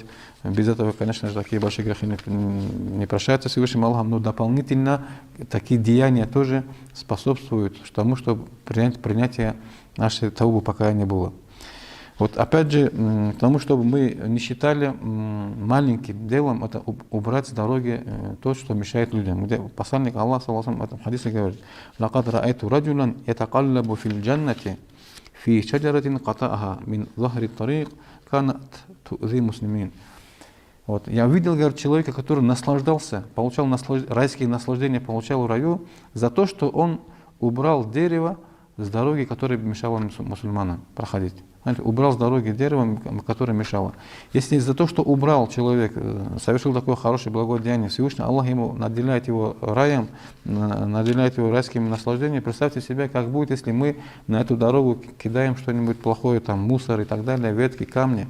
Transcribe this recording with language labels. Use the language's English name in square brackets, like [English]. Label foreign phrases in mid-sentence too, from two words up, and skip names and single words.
[Russian] Без этого, конечно же, такие большие грехи не прощаются Всевышним Аллахом, но дополнительно такие деяния тоже способствуют тому, чтобы принятие нашей таубы покаяния было. Вот опять же, к тому, чтобы мы не считали маленьким делом, это убрать с дороги то, что мешает людям. Где посланник Аллаха, [Arabic] صلى الله عليه وسلم, [Russian] в этом хадисе говорит: [Arabic] «لقد رأيت رجلا يتقلب في الجنة في شجرة قطعها من ظهر طريق كانت تؤذي مسلمين». [Russian] Вот. Я видел, говорит, человека, который наслаждался, получал райские наслаждения, получал в раю за то, что он убрал дерево с дороги, которая мешала мусульманам проходить. Знаете, убрал с дороги дерево, которое мешало. Если за то, что убрал человек, совершил такое хорошее благодеяние, Всевышний Аллах ему наделяет его раем, наделяет его райскими наслаждениями, представьте себе, как будет, если мы на эту дорогу кидаем что-нибудь плохое, там мусор и так далее, ветки, камни.